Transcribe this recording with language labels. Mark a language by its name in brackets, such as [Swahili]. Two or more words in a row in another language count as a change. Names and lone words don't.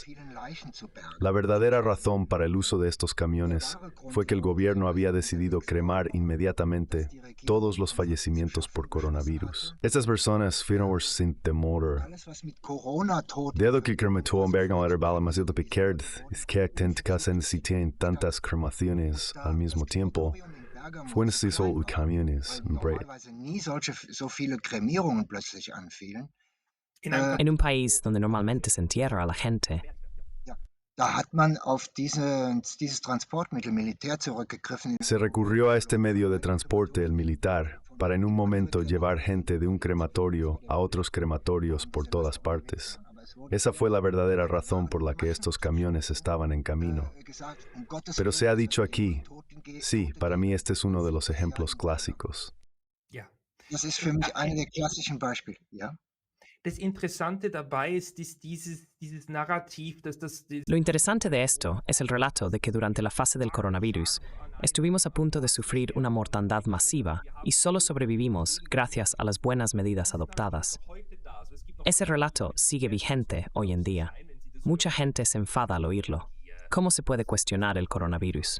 [Spanish] La verdadera razón para el uso de estos camiones fue que el gobierno había decidido cremar inmediatamente todos los fallecimientos por coronavirus. Estas personas fueron sin temor. Dado que el crematorio en Bergamo era demasiado pequeño, es que se necesitan tantas cremaciones al mismo tiempo. Fue necesario camiones. [German] nie so viele Kremierungen plötzlich anfielen. [Spanish] En un país donde normalmente se entierra a la gente, [German] Da hat man auf dieses Transportmittel Militär zurückgegriffen. [Spanish] Se recurrió a este medio de transporte, el militar, para en un momento llevar gente de un crematorio a otros crematorios por todas partes. Esa fue la verdadera razón por la que estos camiones estaban en camino. Pero se ha dicho aquí, sí, para mí este es uno de los ejemplos clásicos. [German] Ja. Das ist für mich eine der klassischen Beispiele, ja. Das Interessante dabei ist dieses Narrativ, dass [Spanish] Lo interesante de esto es el relato de que durante la fase del coronavirus estuvimos a punto de sufrir una mortandad masiva y solo sobrevivimos gracias a las buenas medidas adoptadas. Ese relato sigue vigente hoy en día. Mucha gente se enfada al oírlo. ¿Cómo se puede cuestionar el coronavirus?